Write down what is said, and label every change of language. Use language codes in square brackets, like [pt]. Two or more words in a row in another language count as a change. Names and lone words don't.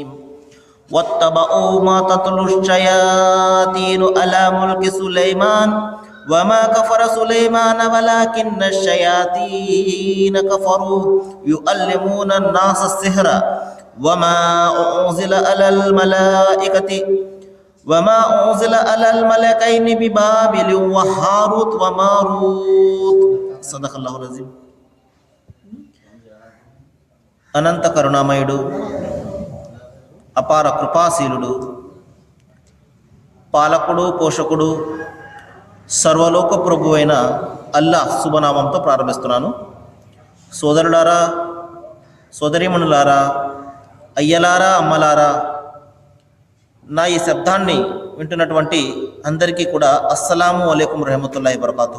[ar] واتبعوا ما تتلو الشياطين على ملك سليمان وما كفر سليمان ولكن الشياطين كفروا يعلمون الناس السحر وما أنزل على الملائكة وما أنزل على الملكين ببابل وهاروت وماروت صدق الله العظيم. [te] అనంత కరుణామయుడు, అపార కృపాశీలుడు, పాలకుడు, పోషకుడు, సర్వలోక ప్రభు అయిన అల్లాహ్ శుభనామంతో ప్రారంభిస్తున్నాను. సోదరులారా, సోదరీమణులారా, అయ్యలారా, అమ్మలారా, నా ఈ శబ్దాన్ని వింటున్నటువంటి అందరికీ కూడా [ar] السلام عليكم رحمة الله بركاته.